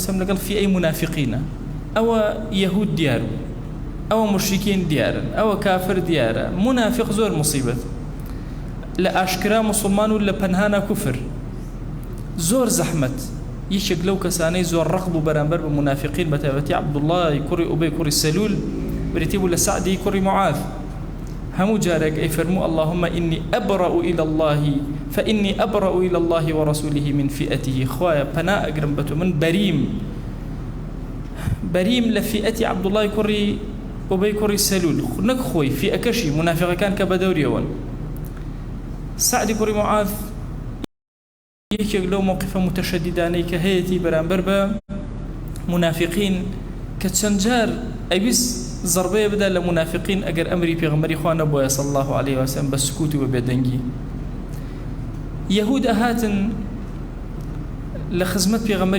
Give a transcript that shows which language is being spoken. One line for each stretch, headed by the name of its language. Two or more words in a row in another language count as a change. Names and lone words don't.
Central Kurdish: سلم لەگەڵ فئەی منافقینە ئەوە یەهود دیار بوو ئەوە مشرکین دیارن ئەوە کافر دیارە منافق زۆر مصیبەت لە ئاشکرا مسلمان و لە پەنهانە کوفر زۆر زەحمەت یەکێک لەو کەسانەی زۆر ڕق بوو بەرامبەر بە منافقین بە تایبەتی عەبدوڵڵای کوڕی ئوبەی کوڕی سەلول بریتی بوو لە سعدی کوڕی معاذ هەموو جارێک ئەی فەرموو
Arabic: اللهم إني أبرأ إلى الله فإني أبرأ إلى الله ورسوله من فئته
Central Kurdish: خوایە پەنا ئەگرم بە تۆ من بەریم لە فئەتی عەبدوڵڵای کوڕی ئوبەی کوڕی سەلول نەک خۆی فئەکەشی منافقەکان کە بەدەوریەوەن سعدی کوڕی معاذ یەکێک لەو موقفە متەشەدیدانەی کە هەیەی بەرامبەر بە منافقین کە چەند جار ئەویست ضربەیە بدا لە منافقین ئەگەر ئەمری پێغەمبەری خوا نەبووە
Arabic: صلی الله عليه و سلم
Central Kurdish: بە سکوت و بێدەنگی یەهود ئەهاتن لە خزمەت پێغەمبەری